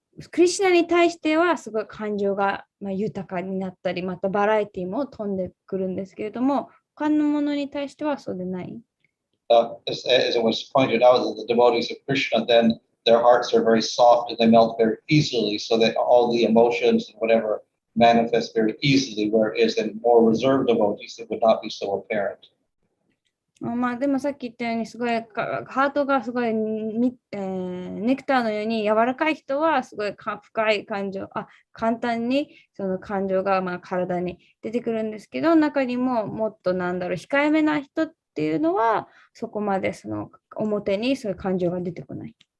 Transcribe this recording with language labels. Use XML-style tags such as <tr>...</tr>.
<ja>クリシュナに対してはすごい感情が豊かになったりまたバラエティも飛んでくるんですけれども他のものに対してはそうでない。</ja> <en>As it was pointed out, that the devotees of Krishna, then their hearts are very soft and they melt very easily, so that all the emotions and whatever manifest very easily, whereas in more reserved devotees, it would not be so apparent.</en> <ja>でもさっき言ったようにすごいハートがすごいネクターのように柔らかい人はすごい深い感情簡単にその感情が体に出てくるんですけど中にももっと控えめな人っていうのはそこまでその表にそういう感情が出てこない。</ja>